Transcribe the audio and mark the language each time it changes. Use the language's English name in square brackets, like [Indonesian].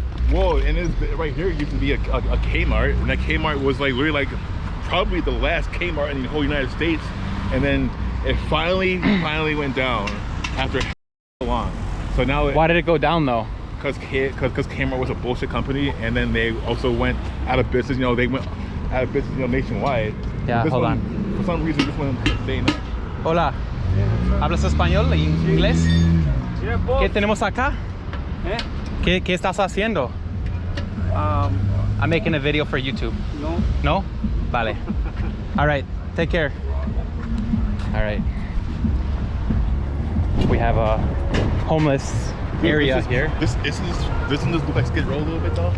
[English] Whoa, and right here used to be a Kmart, and that Kmart was like literally like probably the last Kmart in the whole United States, and then it finally went down after long. So now why did it go down though? Because Kmart was a bullshit company, and then they also went out of business. You know, they went out of business, you know, nationwide. Yeah, hold on. For some reason, this one staying up. [Spanish] Hola. ¿Hablas español y inglés? ¿Qué tenemos acá? ¿Qué estás haciendo? [English] I'm making a video for YouTube. No. No? Vale. All right. Take care. All right. We have a homeless area here. Doesn't this look like Skid Row a little bit though?